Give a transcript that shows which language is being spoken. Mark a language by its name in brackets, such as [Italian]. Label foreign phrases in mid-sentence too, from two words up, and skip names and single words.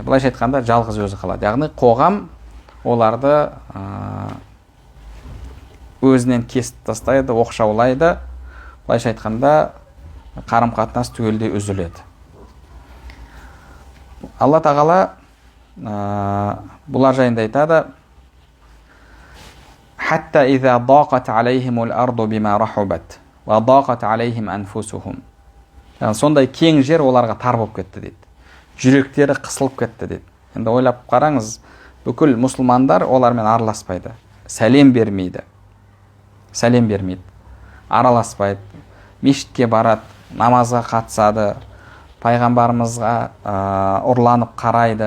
[Kazakh] Былайша айтқанда жалғыз өзі қалады. Яғни қоғам оларды өзінен кесіп тастайды, оқшаулайды. Былайша айтқанда қарым-қатынас түгелдей үзіледі. Алла тағала бұлар жайында айтады: [Arabic] «حتى إذا ضاقت عليهم الأرض بما رحبت وضاقت عليهم أنفسهم». [Kazakh] Сондай кең жер оларға тар болып кетті дейді. Жүректері қысылып кетті дейді. Енді ойлап қараңыз, бүкіл мұсылмандар олармен араласпайды, сәлем бермейді, араласпайды, мешітке барады, намазға қатысады, пайғамбарымызға ұрланып қарайды.